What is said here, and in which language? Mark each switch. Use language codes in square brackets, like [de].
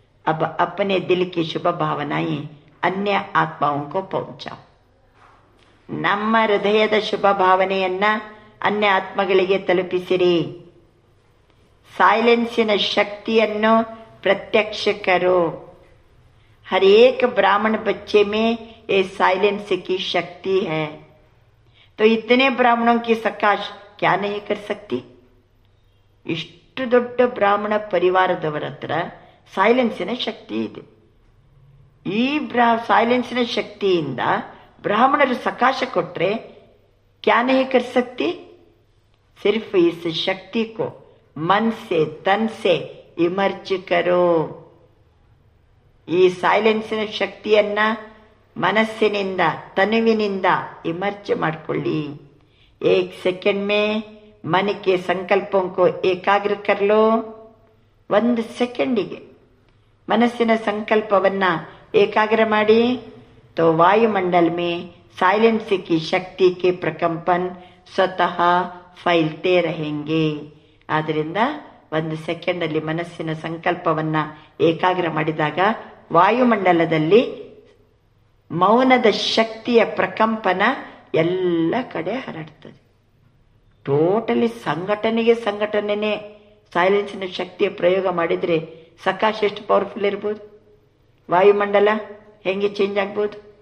[hi] अब अपने दिल की शुभ भावनाएं अन्य आत्माओं को पहुंचाओ. [kn] ನಮ್ಮ ಹೃದಯದ ಶುಭ ಭಾವನೆಯನ್ನ ಅನ್ಯ ಆತ್ಮಗಳಿಗೆ ತಲುಪಿಸಿರಿ. ಸೈಲೆನ್ಸಿನ ಶಕ್ತಿಯನ್ನು [hi] प्रत्यक्ष करो. हर एक ब्राह्मण बच्चे में ये साइलेंस की शक्ति है, तो इतने ब्राह्मणों की सकाश क्या नहीं कर सकती? [kn] ಇಷ್ಟು ದೊಡ್ಡ ಬ್ರಾಹ್ಮಣ ಪರಿವಾರದವರ ಹತ್ರ ಸೈಲೆನ್ಸಿನ ಶಕ್ತಿ ಇದೆ. ಈ ಸೈಲೆನ್ಸಿನ ಶಕ್ತಿಯಿಂದ ಬ್ರಾಹ್ಮಣರು ಸಕಾಶ ಕೊಟ್ಟರೆ [hi] क्या नहीं कर सकती? सिर्फ इस शक्ति को मन से तन से इमर्ज करो. [kn] ಈ ಸೈಲೆನ್ಸಿನ ಶಕ್ತಿಯನ್ನ ಮನಸ್ಸಿನಿಂದ ತನುವಿನಿಂದ ಇಮರ್ಜ್ ಮಾಡ್ಕೊಳ್ಳಿ. [hi] एक सेकंड में मन के संकल्पों को एकाग्र कर लो. [kn] 1 ಸೆಕೆಂಡಿಗೆ ಮನಸ್ಸಿನ ಸಂಕಲ್ಪವನ್ನ ಏಕಾಗ್ರ ಮಾಡಿ. [hi] तो वायुमंडल में साइलेंस की शक्ति के प्रकंपन स्वतः फैलते रहेंगे. [kn] ಆದ್ರಿಂದ 1 ಸೆಕೆಂಡಲ್ಲಿ ಮನಸ್ಸಿನ ಸಂಕಲ್ಪವನ್ನ ಏಕಾಗ್ರ ಮಾಡಿದಾಗ ವಾಯುಮಂಡಲದಲ್ಲಿ ಮೌನದ ಶಕ್ತಿಯ ಪ್ರಕಂಪನ ಎಲ್ಲ ಕಡೆ ಹರಡ್ತದೆ. ಟೋಟಲಿ ಸಂಘಟನೆನೇ ಸೈಲೆನ್ಸಿನ ಶಕ್ತಿಯ ಪ್ರಯೋಗ ಮಾಡಿದ್ರೆ ಸಕಾಶ ಎಷ್ಟು ಪವರ್ಫುಲ್ ಇರ್ಬೋದು, ವಾಯುಮಂಡಲ ಹೆಂಗೆ ಚೇಂಜ್ ಆಗ್ಬೋದು.